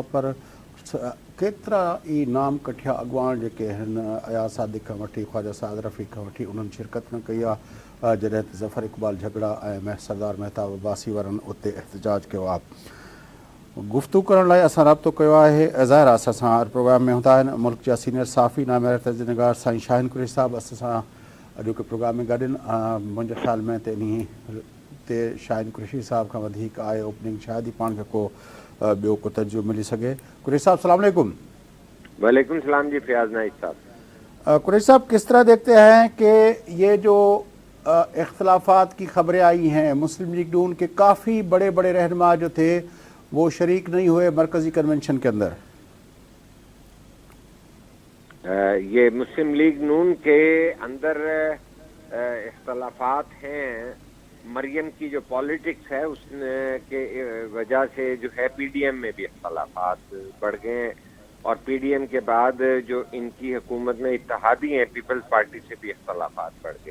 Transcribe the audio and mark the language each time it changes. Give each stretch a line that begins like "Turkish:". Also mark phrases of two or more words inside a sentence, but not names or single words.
Sindhi: पर केतिरा ई नाम कठिया अॻुवान जेके आहिनि अयाज़ सादिक़ खां वठी ख़्वाजा साद रफ़ीक़ खां वठी उन्हनि शिरकत न कई आहे जॾहिं त ज़फ़र इक़बाल झगड़ा ऐं सरदार महताब अब्बासी वारनि उते एहतजाज कयो आहे। गुफ़्तगू करण लाइ असां राब्तो कयो आहे। ज़ाहिर आहे असां सां हर प्रोग्राम में हूंदा आहिनि मुल्क जा सीनियर साफ़ी नामवर तर्जुमेगार साईं शाहिन कुरैशी साहिबु असां सां अॼोके प्रोग्राम में गॾु आहिनि। मुंहिंजे ख़्याल में ते शाहिन कुरैशी साहिब खां वधीक आहे ओपनिंग शायद ही पाण खे को ॿियो को तर्जुमो मिली सघे। कुरैशी साहब
Arabic: سلام عليكم. وعليكم سلام
Sindhi: जी फयाज नाइक साहब।
Urdu: قریشی صاحب کس طرح دیکھتے ہیں کہ یہ جو اختلافات کی خبریں آئی ہیں مسلم لیگ نون کے کافی بڑے بڑے رہنما جو تھے وہ شریک نہیں ہوئے مرکزی کنونشن کے اندر. یہ مسلم لیگ نون کے اندر اختلافات ہیں، مریم کی جو پولیٹکس ہے اس نے کے وجہ سے جو ہے پی ڈی ایم میں بھی اختلافات بڑھ گئے اور پی ڈی ایم کے بعد جو ان کی حکومت میں اتحادی ہیں پیپلز پارٹی سے بھی اختلافات بڑھ گئے.